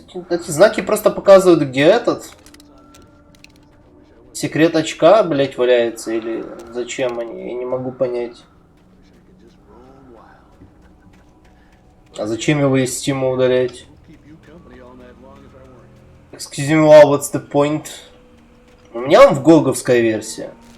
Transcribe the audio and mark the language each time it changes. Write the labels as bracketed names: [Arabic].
[Russian] Эти знаки просто показывают, где этот секрет очка, блять, валяется, или зачем они? Я не могу понять. А зачем его из Стима удалять? [English] Excuse me, what's the point? [Russian] У меня он в гоговская версия.